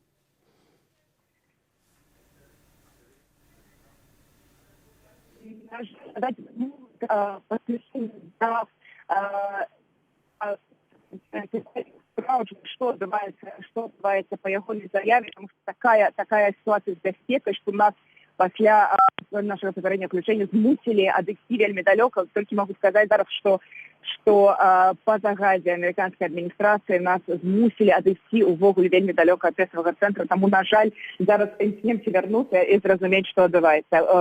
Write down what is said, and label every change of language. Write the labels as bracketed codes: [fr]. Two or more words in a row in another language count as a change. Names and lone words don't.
[be] Что отбываецца па яго заяве, [ru] потому что такая ситуация [be] з бяспекай, што нас пасля нашага папярэдняга включэння змусілі адысці вельмі далёка. Толькі могу сказаць зараз, што па загадзе амерыканскай адміністрацыі нас змусілі адысці ўвогуле вельмі далёка ад тэставага цэнтра. Таму, на жаль, зараз імкнемся вярнуцца і зразумець, што адбываецца.